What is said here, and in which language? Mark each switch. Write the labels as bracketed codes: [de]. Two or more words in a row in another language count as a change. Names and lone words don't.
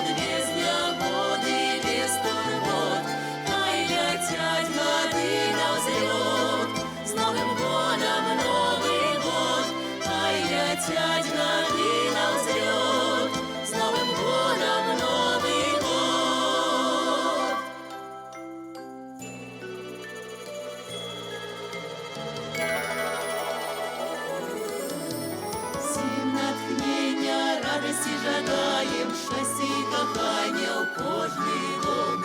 [ru] Без негоды, без турбот, хай летят годы навзлет. С Новым годом, Новый год, хай летят годы навзлет. С Новым годом, Новый год. [uk] Всім натхнення, радості жадаєм, щастя і кохання у кожний дом.